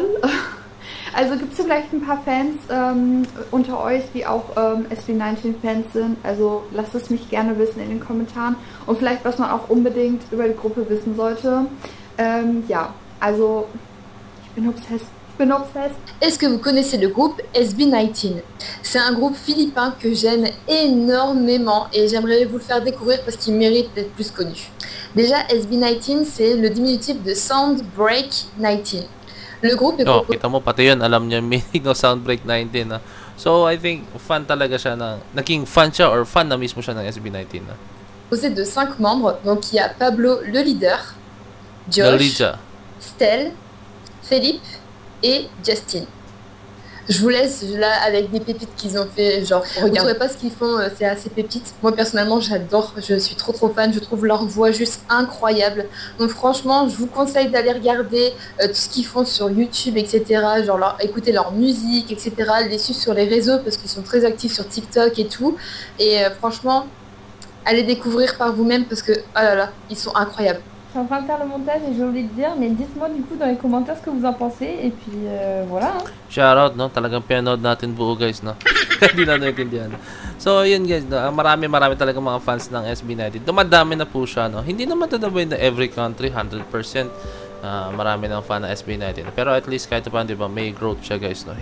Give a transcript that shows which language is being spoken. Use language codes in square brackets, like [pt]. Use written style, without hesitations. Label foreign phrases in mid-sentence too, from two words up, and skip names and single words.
[de] Also gibt es vielleicht ein paar Fans unter euch, die auch SB19-Fans sind. Also lasst es mich gerne wissen in den Kommentaren, und vielleicht, was man auch unbedingt über die Gruppe wissen sollte. Ja, also ich bin obsessed. [fr] Est-ce que vous connaissez le groupe SB19? C'est un groupe philippin que j'aime énormément et j'aimerais vous le faire découvrir parce qu'il mérite d'être plus connu. Déjà, SB19, c'est le diminutif de Soundbreak 19. Le groupe est composé... [tl] kita mo, pati yun, alam niya meaning ng Soundbreak 19. Na. [en] So, I think, [tl] fan talaga siya naging fan siya or fan na mismo siya ng SB19. Na. [fr] Composé de 5 membres, donc il y a Pablo le leader, Josh, Stel, Philippe et Justin. Je vous laisse là avec des pépites qu'ils ont fait, genre vous ne saurez pas ce qu'ils font, c'est assez pépites. Moi personnellement j'adore, je suis trop fan, je trouve leur voix juste incroyable. Donc franchement je vous conseille d'aller regarder tout ce qu'ils font sur YouTube, etc. Genre écouter leur musique, etc. Les suivre sur les réseaux parce qu'ils sont très actifs sur TikTok et tout. Et franchement, allez découvrir par vous-même parce que oh là là, ils sont incroyables. Je suis en train de faire le montage et j'ai oublié de dire, mais dites-moi du coup dans les commentaires ce que vous en pensez, et puis voilà. [tl] Shoutout, no? Talagang pinanood natin buo guys, no? Hindi na naintindihan. So, yun guys, no? Marami talagang mga fans ng SB19. Dumadami na po siya, no? Hindi naman tataboy na [en] every country, [tl] 100%. Marami ng fan ng SB19. Pero [en] at least [tl] kahit pa, di ba, may growth siya guys, no?